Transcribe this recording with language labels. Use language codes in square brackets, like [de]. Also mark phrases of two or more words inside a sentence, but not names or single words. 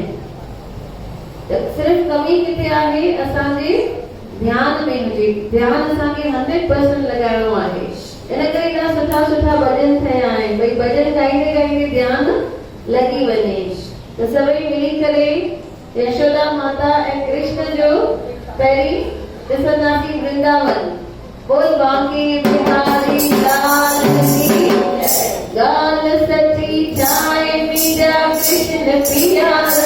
[sd] त सिर्फ़ु कमी किथे आहे, असांजे ध्यान में हुजे। ध्यान असांखे 100% लॻाइणो आहे। इन करे एॾा सुठा सुठा भॼन ठहिया आहिनि भई भॼन ॻाईंदे ॻाईंदे ध्यानु लॻी वञे। त सभई मिली करे यशोदा माता ऐं कृष्ण जो पहिरीं ॾिसंदासीं वृंदावन। [hi] बोल बांके बिहारी लाल की गाल सची जाए मीरा कृष्ण पिया